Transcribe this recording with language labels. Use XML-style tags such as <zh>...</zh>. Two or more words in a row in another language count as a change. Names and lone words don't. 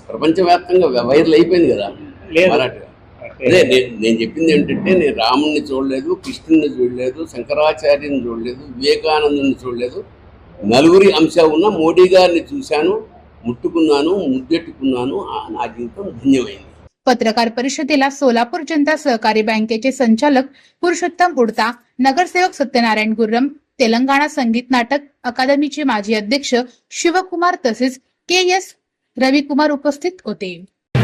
<te>ప్రపంచవ్యాప్తంగా వైరల్ అయిపోయింది కదా మరాఠీగా. అదే నేను చెప్పింది ఏంటంటే, నేను రాముడిని చూడలేదు, కృష్ణుని చూడలేదు, శంకరాచార్యుని చూడలేదు, వివేకానందుని చూడలేదు. నలుగురి అంశం ఉన్న మోడీ గారిని చూశాను, ముట్టుకున్నాను, ముద్దెట్టుకున్నాను. నా జీవితం ధన్యమైంది.</te> <mr>पत्रकार परिषदेला सोलापूर जनता सहकारी बँकेचे संचालक पुरुषोत्तम उडता, नगरसेवक सत्यनारायण गुर्रम, तेलंगणा संगीत नाटक अकादमीचे माजी अध्यक्ष शिवकुमार तसेच के.एस. रविकुमार उपस्थित होते.</mr>